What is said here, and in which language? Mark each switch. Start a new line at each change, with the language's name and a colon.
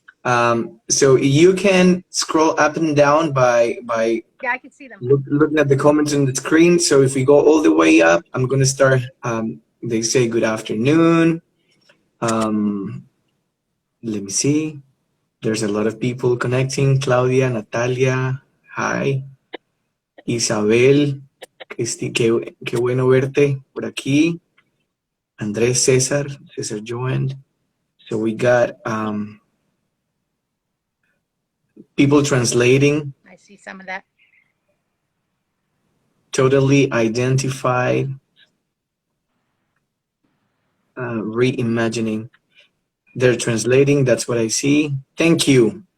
English: So you can scroll up and down by yeah, I can see them. Looking at the comments on the screen. So if we go all the way up, I'm going to start. They say good afternoon. Let me see. There's a lot of people connecting. Claudia, Natalia, hi.
Spanish: Isabel, qué bueno verte por aquí.
English: Andrés, César joined. So we got people translating. I see some of that. Totally identified. Reimagining. They're translating. That's what I see. Thank you.